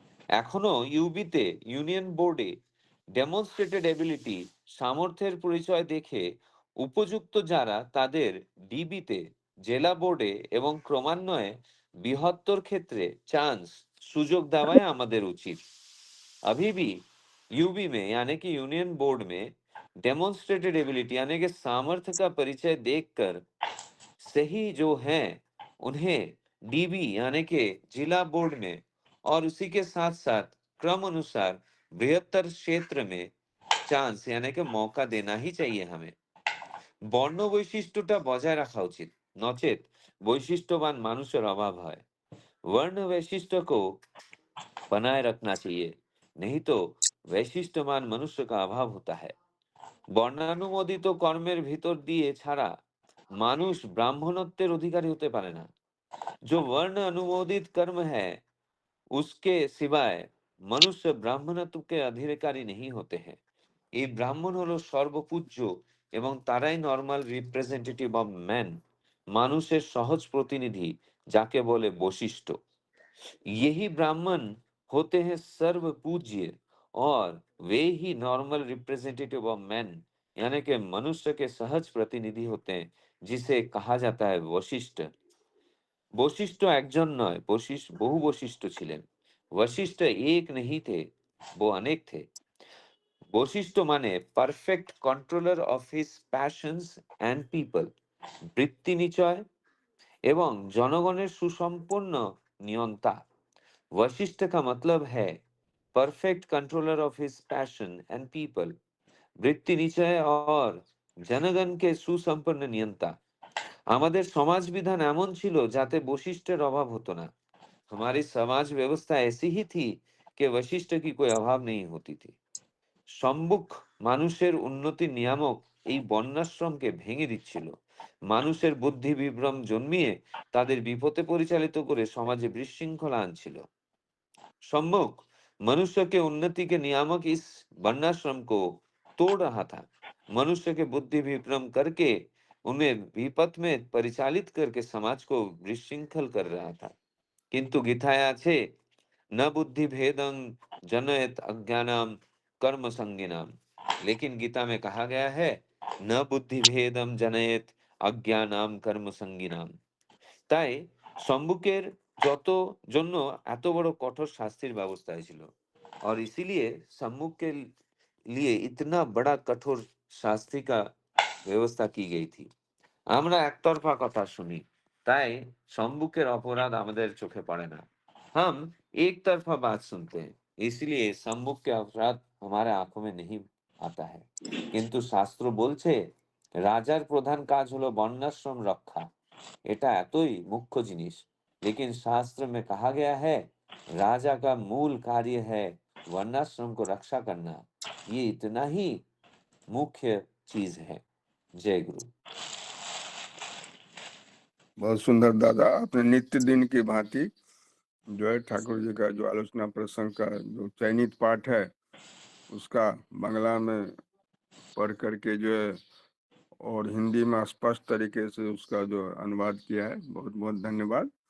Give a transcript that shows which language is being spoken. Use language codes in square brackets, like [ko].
[bn] এখনো ইউবিতে, ইউনিয়ন বোর্ডে [en] demonstrated ability, [bn] সামর্থ্যের পরিচয় দেখে উপযুক্ত যারা, তাদের ডিবিতে, জেলা বোর্ডে এবং ক্রমান্বয়ে বৃহত্তর ক্ষেত্রে চান্স, সুযোগ দেওয়াই আমাদের উচিত। [hi] अभी भी यूबी में यानी कि यूनियन बोर्ड में [en] demonstrated ability [hi] यानी कि सामर्थ्य का परिचय देखकर सही जो हैं, उन्हें डीबी यानी कि जिला बोर्ड में और उसी के साथ साथ क्रम अनुसार बृहत्तर क्षेत्र में चांस यानी कि मौका देना ही चाहिए हमें। [bn] বর্ণ বৈশিষ্ট্যটা বজায় রাখা উচিত, নচেত বৈশিষ্ট্যবান মানুষের অভাব হয়। [hi] वर्ण वैशिष्ट्य को बनाए रखना चाहिए, नहीं तो वैशिष्ट्यवान मनुष्य का अभाव होता है। [bn] বর্ণানুমোদিত কর্মের ভিতর দিয়ে ছাড়া মানুষ ব্রাহ্মণত্বের অধিকারী হতে পারে না। [hi] जो वर्ण अनुमोदित कर्म है, उसके सिवाय मनुष्य ब्राह्मणत्व के अधिकारी नहीं होते हैं। [bn] এই ব্রাহ্মণ হলো সর্বপূজ্য এবং তারাই [en] normal representative of man, [bn] মানুষের সহজ প্রতিনিধি, যাকে বলে বৈশিষ্ট্য। [hi] यही ब्राह्मण होते हैं सर्व पूज्य और वे ही [en] normal representative of man [hi] यानी कि मनुष्य के सहज प्रतिनिधि होते हैं, जिसे कहा जाता है वशिष्ठ। [bn] वशिष्ठ একজন নয়, বহু वशिष्ठ ছিলেন। [hi] वशिष्ठ एक नहीं थे, वो अनेक थे। [bn] বৈশিষ্ট্য মানে [en] perfect controller of his passions and people, [bn] বৃত্তি নিচয় এবং জনগণের সুসম্পন্ন নিয়ন্তা। [hi] वशिष्ठ का मतलब है [en] perfect controller of his passion and people, [bn] বৃত্তি নিচয় [hi] और [bn] জনগণকে সুসম্পন্ন নিয়ন্তা। আমাদের সমাজ বিধান এমন ছিল যাতে বৈশিষ্ট্যের অভাব হতো না। [hi] हमारी समाज व्यवस्था ऐसी ही थी कि वशिष्ठ की कोई अभाव नहीं होती थी। [bn] সম্মুখ মানুষের উন্নতি নিয়ামক এই বর্ণাশ্রমকে ভেঙে দিচ্ছিল। মানুষের বুদ্ধি বিভ্রম জন্মিয়ে তাদের বিপথে পরিচালিত করে সমাজে বিশৃঙ্খলা আনছিল। [hi] सम्मुख मनुष्य के उन्नति के नियामक इस वर्णाश्रम को तोड़ रहा था। मनुष्य के बुद्धि विभ्रम करके उन्हें विपथ में परिचालित करके समाज को विशृंखल कर रहा था। [sa] किंतु गीताया छे न बुद्धि भेदं जनयत अज्ञानम कर्म संगिनाम। [hi] लेकिन गीता में कहा गया है न बुद्धि भेदम जनयत अज्ञानम कर्म संगिनाम। [bn] তাই সম্মুখের যত জন্য এত বড় কঠোর শাস্তির ব্যবস্থা হয়েছিল। [hi] और इसीलिए सम्मुख के लिए इतना बड़ा कठोर শাস্তি का व्यवस्था की गई थी। [bn] আমরা একতরফা কথা শুনি, তাই সম্মুখের অপরাধ আমাদের চোখে পড়ে না। [hi] हम एक तरफा बात सुनते हैं, इसलिए सम्मुख के अपराध हमारे आंखों में नहीं आता है। [bn] কিন্তু শাস্ত্র বলছে রাজার প্রধান কাজ হলো বর্ণাশ্রম রক্ষা। এটা এতই মুখ্য জিনিস। [hi] लेकिन शास्त्र में कहा गया है राजा का मूल कार्य है वर्णाश्रम को रक्षा करना। ये इतना ही मुख्य चीज है। जय गुरु। बहुत सुंदर दादा, आपने नित्य दिन की भांति जो है ठाकुर जी का जो आलोचना प्रसंग का जो चयनित पाठ है उसका बांग्ला में पढ़ करके जो है और हिंदी में स्पष्ट तरीके से उसका जो अनुवाद किया है, बहुत बहुत धन्यवाद।